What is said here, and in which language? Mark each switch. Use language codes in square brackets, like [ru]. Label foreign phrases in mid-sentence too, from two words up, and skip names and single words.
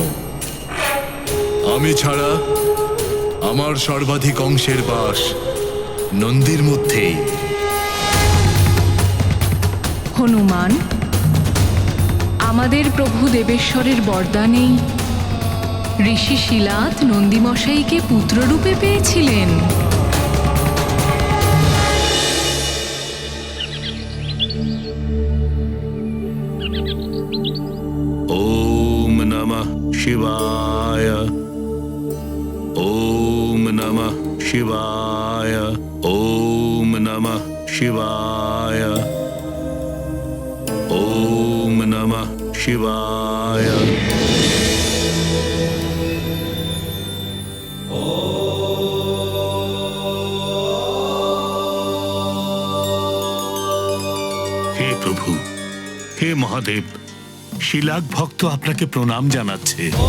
[bn] আমি ছাড়া আমার সর্বাধিক অংশের বাস নন্দীর মধ্যেই। হনুমান, আমাদের প্রভু দেবেশ্বরের বরদানেই ঋষি শিলাত নন্দীমশাইকে পুত্ররূপে পেয়েছিলেন। [sa] ওম নমঃ শিবায়, ওম নমঃ শিবায়, ওম নমঃ শিবায়, ওম নমঃ শিবায়। [bn] হে প্রভু, হে মহাদেব, শিলাক ভক্ত আপনাকে প্রণাম জানাচ্ছে।